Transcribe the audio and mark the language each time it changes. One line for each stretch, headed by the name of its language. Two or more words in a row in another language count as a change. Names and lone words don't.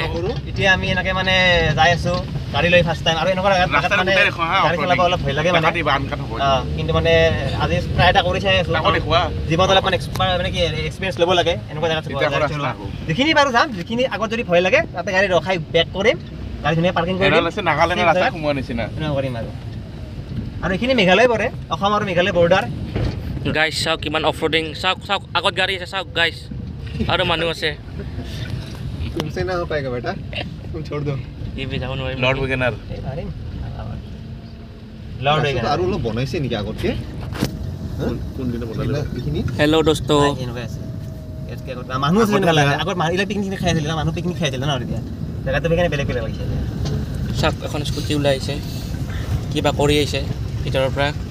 Assamese: এতিয়া আমি এনেকৈ মানে যাই আছোঁ গাড়ী লৈ
English: first time
Assamese: আৰু এনেকুৱা জেগাত মানে গাড়ী চলাব অলপ ভয় লাগে মানে কিন্তু মানে আজি ট্ৰাই এটা কৰি চাই আছোঁ জীৱনত অলপমান মানে কি এক্সপিৰিয়েঞ্চ ল'ব লাগে এনেকুৱা জেগাত যিখিনি বাৰু যাম যিখিনি আগত যদি ভয় লাগে তাতে গাড়ী ৰখাই বেক কৰিম গাড়ী ধুনীয়া পাৰ্কিং কৰি কৰিম আৰু এইখিনি মেঘালয় পৰে অসম আৰু মেঘালয় বৰ্ডাৰ গাইছ চাওক কিমান
English: off roading
Assamese: চাওক চাওক আগত গাড়ী আছে চাওক গাইছ আৰু মানুহ আছে
Hindi: तुमसे ना हो पाएगा बेटा तुम छोड़ दो ये भी
Assamese: যাব নোৱাৰিম লৰ্ড ৱেগনাৰ লৰ্ড ৱেগনাৰ আৰু অলপ বনাইছে নেকি আগতকে কোনদিনা বনালে এইখিনি হেল্ল' দোস্ত এনেকুৱা আছে ইয়াতকে আগত মানুহ আছে এনেকুৱা লাগে আগত মানুহ পিকনিক খাই আছিল মানুহ পিকনিক খাই আছিল ন এতিয়া জেগাটো সেইকাৰণে বেলেগ বেলেগ লাগিছে চাওক এখন স্কুটি ওলাই আহিছে কিবা কৰি আহিছে ভিতৰৰ পৰা